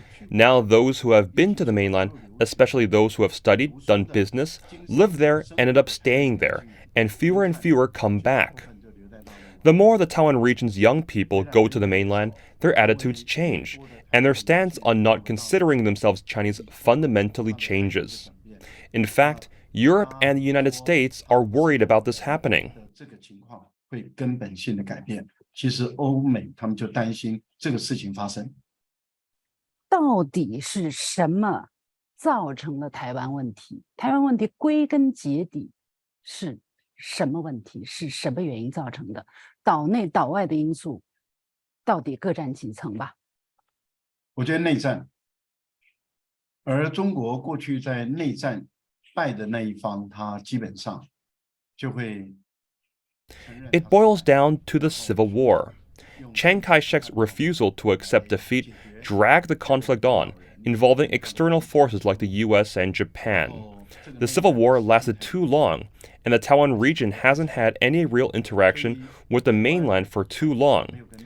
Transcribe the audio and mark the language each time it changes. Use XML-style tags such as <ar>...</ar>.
<en>Now those who have been to the mainland, especially those who have studied, done business, live there, ended up staying there, and fewer come back. The more the Taiwan region's young people go to the mainland, their attitudes change, and their stance on not considering themselves Chinese fundamentally changes. In fact, Europe and the United States are worried about this happening.</en> <zh>这个情况会根本性的改变。其实欧美他们就担心这个事情发生。到底是什么造成了台湾问题？台湾问题归根结底是什么问题？是什么原因造成的？岛内岛外的因素到底各占几层吧？我觉得内战，而中国过去在内战败的那一方，他基本上就会。</zh> <en>It boils down to the Civil War. Chiang Kai-shek's refusal to accept defeat dragged the conflict on, involving external forces like the US and Japan. The Civil War lasted too long, and the Taiwan region hasn't had any real interaction with the mainland for too long.</en>